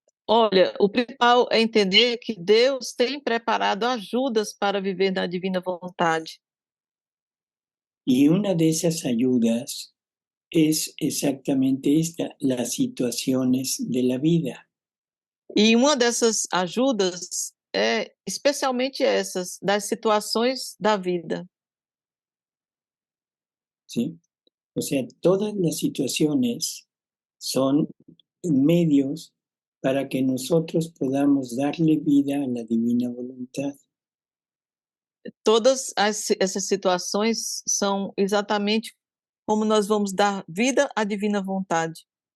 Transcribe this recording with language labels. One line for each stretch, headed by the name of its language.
Portuguese: Olha, o principal é entender que Deus tem preparado ajudas para viver na divina vontade.
Spanish: Y una de esas ayudas es exactamente esta, las situaciones de la vida.
Portuguese: E uma dessas ajudas é especialmente essas, das situações da vida.
Spanish: ¿sí? O sea, todas las situaciones son medios para que nosotros podamos darle vida a la divina voluntad.
Portuguese: Todas essas situações são exatamente como nós vamos dar vida à divina vontade.